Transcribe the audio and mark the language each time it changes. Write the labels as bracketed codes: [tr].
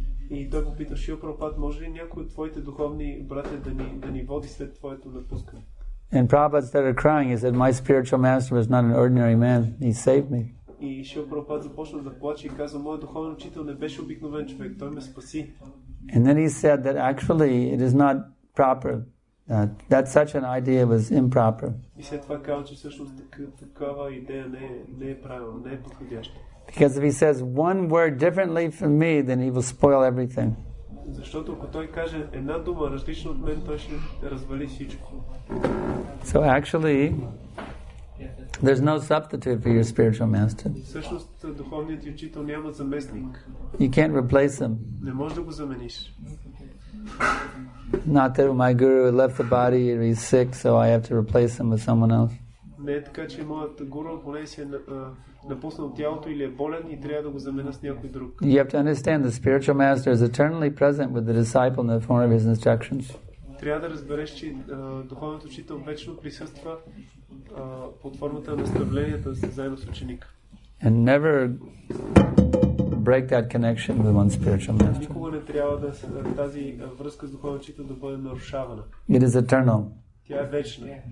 [bg] И той попита Шрила Прабхупад, може ли някой от твоите духовни братя да ни води след твоето напускане? [en] And Prabhupada started crying. He said, my spiritual master was not an ordinary man. He saved me. [bg] И Шрила Прабхупад започна да плаче и казва, моят духовен учител не беше обикновен човек, той ме спаси. [en] And then he said that actually it is not proper. That such an idea was improper. [bg] И след това казва, че всъщност такава идея не е правилна, не е подходяща. [en] Because if he says one word differently from me, then he will spoil everything. [bg] Защото ако той каже една дума различна от мен, той ще развали всичко. [en] So actually, there's no substitute for your spiritual master. [bg] Всъщност духовният ти учител няма заместник. [en] You can't replace him. [bg] Не можеш да го замениш. [en] Not that my guru left the body and he's sick, so I have to replace him with someone else. [bg] Не е така, че моят гуру поне си е напуснал тялото или е болен и трябва да го заменя с някой друг. [en] You have to understand the spiritual master is eternally present with the disciple in the form of his instructions. [bg] Трябва да разбереш, че духовният учител вечно присъства под формата на наставленията заедно с ученика. [en] And never break that connection with one's spiritual master. [bg] Никога не трябва тази връзка с духовният учител да бъде нарушавана. [en] It is eternal. [bg] Тя е вечна.